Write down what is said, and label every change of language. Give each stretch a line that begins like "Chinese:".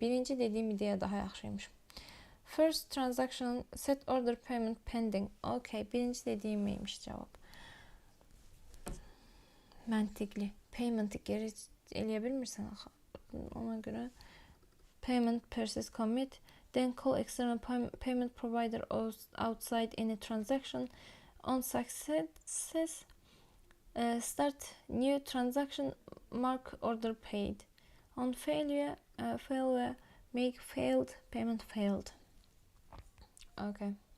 Azerbaijani: Birinci dediğim ideya daha yaxşıymış.
English: First transaction set order payment pending.
Azerbaijani: Okay, birinci dediğim neymiş cevap? Məntiqli. Payment'i geri eləyə bilmirsən axı. Ona görə payment persist commit.
English: Then call external payment provider outside any transaction. On success, start new transaction, mark order paid. On failure, make failed, payment failed. Okay.